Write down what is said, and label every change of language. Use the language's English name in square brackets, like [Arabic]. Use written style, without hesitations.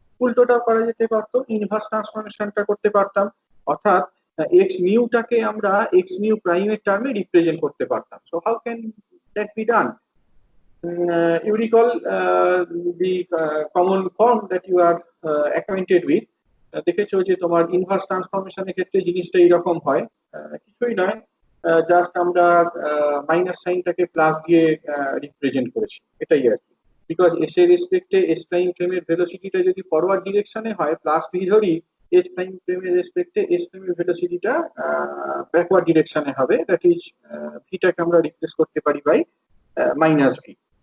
[Bangla] উল্টোটাও করা যেতে পারতো, ইনভার্স ট্রান্সফরমেশনটা করতে পারতাম, অর্থাৎ এক্স মিউটাকে আমরা এক্স মিউ প্রাইমের টার্মে রিপ্রেজেন্ট করতে পারতাম। [English] So how can that be done? You recall the common form that you are acquainted with. [Bangla] দেখেছো যে তোমার ইনভার্স ট্রান্সফরমেশনের ক্ষেত্রে জিনিসটা এরকম হয়, কিছুই নয়, জাস্ট আমরা মাইনাস সাইনটাকে প্লাস দিয়ে রিপ্রেজেন্ট করেছি, এটাই আর কি। বিকজ এস এর রেসপেক্টে এস প্রাইম ফ্রেমের ভেলোসিটিটা যদি ফরওয়ার্ড ডিরেকশনে হয় প্লাস ভি ধরি, এস প্রাইম ফ্রেমের রেসপেক্টে এস ফ্রেমের ভেলোসিটিটা ব্যাকওয়ার্ড ডিরেকশনে হবে, [English] that is [Bangla] ভিটাকে আমরা রিপ্লেস করতে পারি বাই মাইনাস ভি।